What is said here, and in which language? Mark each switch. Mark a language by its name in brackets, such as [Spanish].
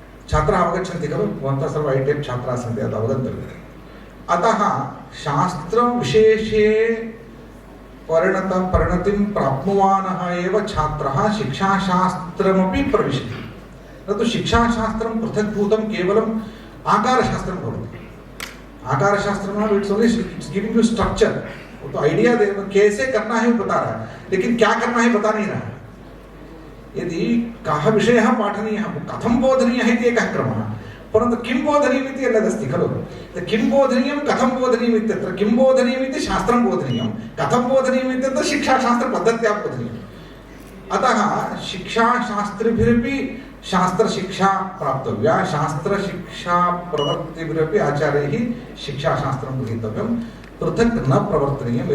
[Sanskrit] छात्राः अवगच्छन्ति खलु, भवन्तः सर्वे ऐडप् छात्राः सन्ति, तद् अवगन्तव्यम्। अतः शास्त्रविशेषे परिणतिं प्राप्नुवानः एव छात्रः शिक्षाशास्त्रमपि प्रविशति। न तु शिक्षाशास्त्रं पृथक्भूतं केवलम् आकारशास्त्रं भवति। [Hindi] आकारशास्त्र [English] it's only giving you structure, [Hindi] वो तो आइडिया दे, कैसे करना है वो बता रहा है, लेकिन क्या करना है बता नहीं रहा है। [Sanskrit] यदि कः विषयः पाठनीयः, कथं बोधनीयः इति एकः क्रमः, परन्तु किं बोधनीयम् इति यदस्ति खलु। किं बोधनीयं कथं बोधनीयम् इत्यत्र किं बोधनीयम् इति शास्त्रं बोधनीयं, कथं बोधनीयम् इत्यत्र शिक्षाशास्त्रपद्धत्या बोधनीयम्। अतः शिक्षाशास्त्रिभिरपि शास्त्रशिक्षा प्राप्तव्या, शास्त्रशिक्षा प्रवर्तिभिरपि आचार्यैः शिक्षाशास्त्रं गृहीतव्यं, पृथक् न प्रवर्तनीयम्।